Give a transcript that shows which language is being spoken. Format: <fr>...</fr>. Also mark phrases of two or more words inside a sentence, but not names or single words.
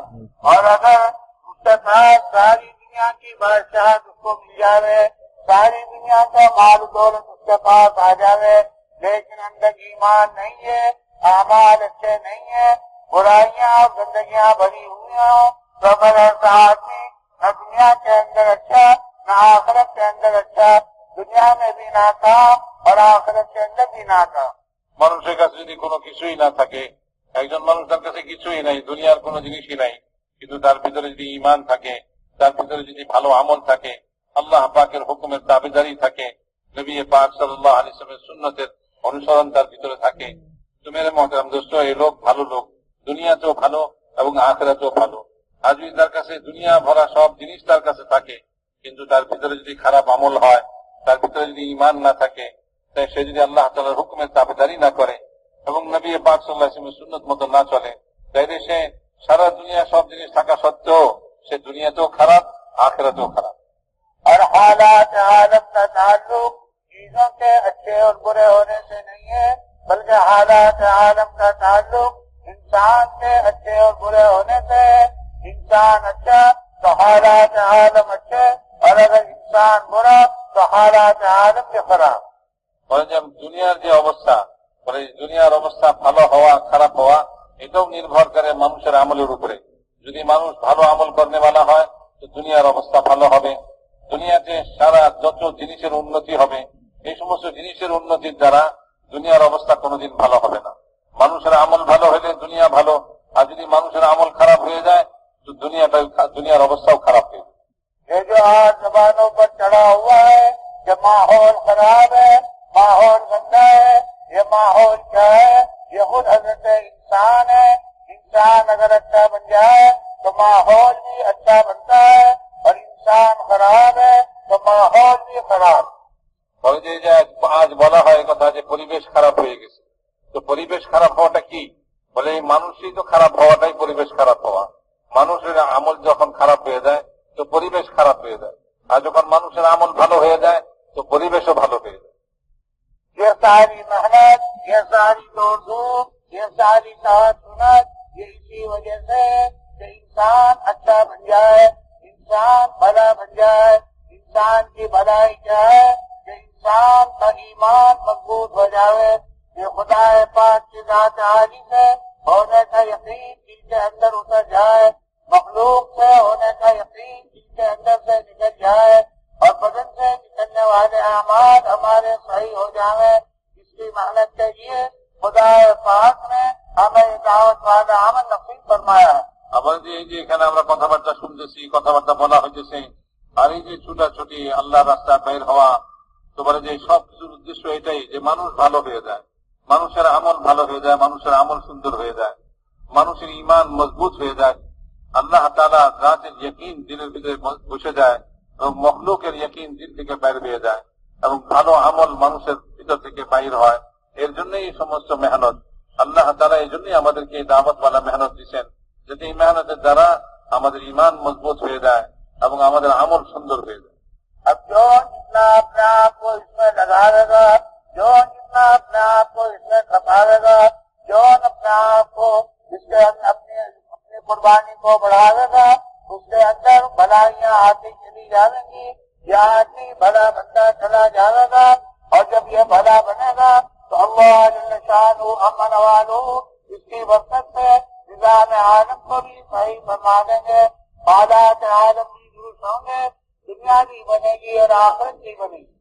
<ur>اور اگر اس کے پاس ساری دنیا کی بادشاہت اس کو مل جائے، ساری دنیا کا مال دولت اس کے پاس آ جائے لیکن اندر ایمان نہیں ہے، اعمال اچھے نہیں ہیں، برائیاں اور گندگیاں بھری ہوئی ہوں تو پھر ایسا آدمی نہ دنیا کے اندر اچھا نہ آخرت کے اندر اچھا، دنیا میں بھی ناکام اور آخرت کے اندر بھی ناکام.</ur> <bn>মানুষের কাছে যদি কোনো কিছুই না থাকে, একজন মানুষ তার কাছে কিছুই নাই, দুনিয়ার কোনো জিনিসই নাই, কিন্তু তার ভিতরে যদি ঈমান থাকে, তার ভিতরে যদি ভালো আমল থাকে, আল্লাহ পাকের হুকুমের দাবিদারি থাকে, নবী পাক সাল্লাল্লাহু আলাইহি ওয়াসাল্লামের সুন্নতের অনুসরণ তার ভিতরে থাকে, তো</bn> <ur>میرے محترم دوست,</ur> <bn>এই লোক ভালো লোক, দুনিয়াতেও ভালো এবং আখিরাতেও ভালো। আর যদি তার কাছে দুনিয়া ভরা সব জিনিস তার কাছে থাকে, কিন্তু তার ভিতরে যদি খারাপ আমল হয়, তার ভিতরে যদি ঈমান না থাকে, তাই সে যদি আল্লাহ তাআলার হুকুমের দাবিদারি না করে এবং নবী পাক সাল্লাল্লাহু আলাইহি ওয়াসাল্লামের সুন্নত মতো না চলে, তাইলে সে সারা দুনিয়া সব জিনিস থাকা সত্ত্বেও সে দুনিয়াতেও খারাপ, আখিরাতেও খারাপ।</bn> <ur>اور حالات عالم کا تعلق چیزوں کے اچھے اور برے ہونے سے نہیں ہے، بلکہ حالات عالم کا تعلق انسان کے اچھے اور برے ہونے سے ہے۔ انسان اچھا تو حالات عالم اچھے، اور اگر انسان برا تو حالات عالم کے خراب۔</ur> <bn>বলে যে দুনিয়ার যে অবস্থা, বলে দুনিয়ার অবস্থা ভালো হওয়া খারাপ হওয়া এটাও নির্ভর করে মানুষের আমলের উপরে। যদি মানুষ ভালো আমল করনেওয়ালা হয় তো দুনিয়ার অবস্থা ভালো হবে। দুনিয়াতে সারা যত জিনিসের উন্নতি হবে, এই সমস্ত জিনিসের উন্নতির দ্বারা দুনিয়ার অবস্থা কোনোদিন ভালো হবে না। মানুষের আমল ভালো হলে দুনিয়া ভালো, আর যদি মানুষের আমল খারাপ হয়ে যায় তো দুনিয়ার অবস্থাও খারাপ হয়ে যায়।</bn> <ur>یہ جو آج زبانوں پر چڑھا ہوا ہے کہ ماحول خراب ہے، ماحول گندا ہے، یہ ماحول کیا ہے؟ یہ خود حضرت انسان ہے۔ انسان اگر اچھا بن جائے تو ماحول بھی اچھا بنتا ہے، اور انسان خراب ہے تو ماحول بھی خراب۔</ur> <bn>বলে যে আজ বলা হয় কথা যে পরিবেশ খারাপ হয়ে গেছে, তো পরিবেশ খারাপ হওয়াটা কি? বলে এই মানুষই তো খারাপ হওয়াটাই পরিবেশ খারাপ হওয়া। মানুষের আমল যখন খারাপ হয়ে যায় তো পরিবেশ খারাপ হয়ে যায়, আর যখন মানুষের আমল ভালো হয়ে যায় তো পরিবেশও ভালো হয়ে যায়।</bn> <ur>یہ ساری محنت، یہ ساری دوڑ دھوپ، یہ ساری سنت، یہ اسی وجہ سے کہ انسان اچھا بن جائے، انسان بھلا بن جائے۔ انسان کی بھلائی کیا ہے؟ کہ انسان کا ایمان مضبوط ہو جائے، کہ خدا پاک کی ذات عالی سے ہونے کا یقین دل کے اندر اتر جائے، مخلوق سے ہونے کا یقین دل کے اندر سے نکل جائے، اور بدن سے نکلنے والے اعمال ہمارے صحیح ہو جائیں۔ اس کی محنت کے لیے خدا پاک نے ہمیں دعوت والا عمل نصیب فرمایا ہے۔</ur> <bn>আবার যে এই যে এখানে আমরা কথাবার্তা শুনতেছি, কথাবার্তা বলা হইতেছে, আর এই যে ছুটাছুটি আল্লাহ রাস্তা বের হওয়া, তো বলে যে সব কিছুর উদ্দেশ্য এটাই যে মানুষ ভালো হয়ে যায়, মানুষের আমল ভালো হয়ে যায়, মানুষের আমল সুন্দর হয়ে যায়, মানুষের ঈমান মজবুত হয়ে যায়, আল্লাহ তাআলা জাতের ইয়াকিন দিলের ভিতরে বসে যায় এবং মখলুকের ইয়াকিন দিল থেকে বাইর হয়ে যায় এবং ভালো আমল মানুষের ভিতর থেকে বাইর হয়। এর জন্যই এই সমস্ত মেহনত আল্লাহ তাআলা এই জন্যই আমাদেরকে এই দাওয়াতওয়ালা মেহনত দিচ্ছেন, যাতে এই মেহনতের দ্বারা আমাদের ঈমান মজবুত হয়ে যায় এবং আমাদের আমল সুন্দর হয়ে যায়।</bn> <ur>اب جو جتنا اپنے آپ کو اس میں لگاوے گا، جو جتنا اپنے آپ کو اس میں کھپاوے گا، جو اپنے آپ کو اس کے اپنی قربانی کو بڑھاوے گا، اس کے اندر بھلائیاں آتی چلی جائیں گی، یہ آدمی بھلا بنتا چلا جائے گا، اور جب یہ بھلا بنے گا تو اللہ جل شانہ امن والو اس کی برکت سے نظام عالم کو بھی صحیح فرما دیں گے، حالات عالم بھی درست ہوں گے، دنیا بھی بنے گی اور آخرت بھی بنے گی۔</ur>